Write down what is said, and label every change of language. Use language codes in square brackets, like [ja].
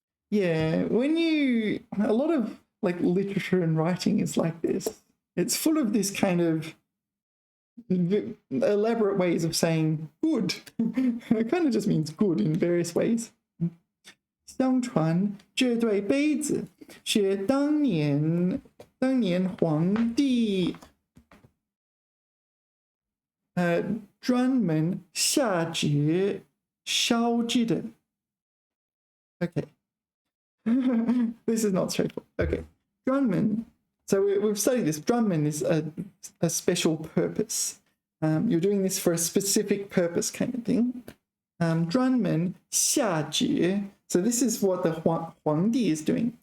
[en] Yeah, a lot of like literature and writing is like this. It's full of this kind of elaborate ways of saying good. It kind of just means good in various ways. [zh] 相传这对杯子是当年皇帝专门下旨烧制的。 [en] Okay. This is not straightforward. Okay. 专门.So we've studied this. 专门 is a special purpose. You're doing this for a specific purpose kind of thing. [zh] 专门下旨. [en] So this is what the 皇帝 is doing.